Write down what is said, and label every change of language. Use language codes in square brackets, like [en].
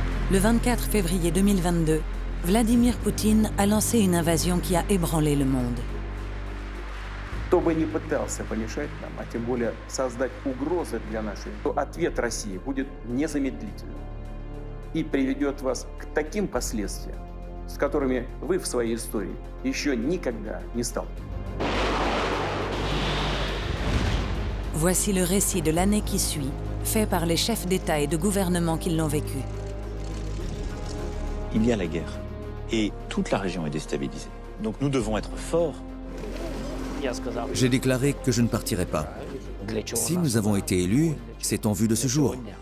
[fr] Le 24 février 2022, Vladimir Poutine a lancé une invasion qui a ébranlé le monde. [ru] Кто бы ни пытался помешать нам, а тем более создать угрозы для нашей, то ответ России будет незамедлительным и приведет вас к таким последствиям, с которыми вы в своей истории еще никогда не сталкивались. [fr] Voici le récit de l'année qui suit, fait par les chefs d'État et de gouvernement qui l'ont vécu. Il y a la guerre et toute la région est déstabilisée. Donc nous devons être forts. J'ai déclaré que je ne partirai pas. Si nous avons été élus, c'est en vue de ce jour.